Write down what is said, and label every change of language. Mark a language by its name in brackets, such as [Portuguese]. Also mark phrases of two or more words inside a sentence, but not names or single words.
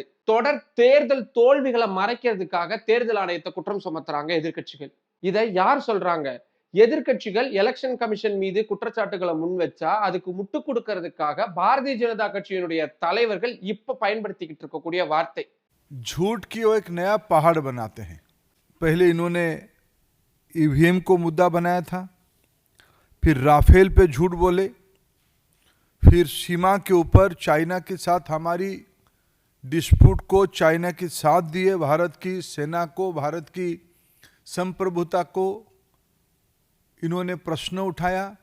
[Tamil] தொடர் தேர்தல் தோல்விகளை மறைக்கிறதுக்காக தேர்தல் ஆணையத்தை குற்றம் சுமத்துறாங்க எதிர்க்கட்சிகள். இதை யார் சொல்றாங்க? எதிர்க்கட்சிகள் [English] election commission [Tamil] மீது குற்றச்சாட்டுகளை முன் வச்சா அதுக்கு முட்டு கொடுக்கிறதுக்காக பாரதிய ஜனதா கட்சியினுடைய தலைவர்கள் இப்ப பயன்படுத்திக்கிட்டு இருக்கக்கூடிய வார்த்தை. [Hindi] झूठ की वो एक नया पहाड़ बनाते हैं। पहले इन्होंने ईवीएम को मुद्दा बनाया था, फिर राफेल पे झूठ बोले, फिर सीमा के ऊपर चाइना के साथ हमारी डिस्प्यूट को चाइना के साथ दिए, भारत की सेना को, भारत की संप्रभुता को इन्होंने प्रश्न उठाया।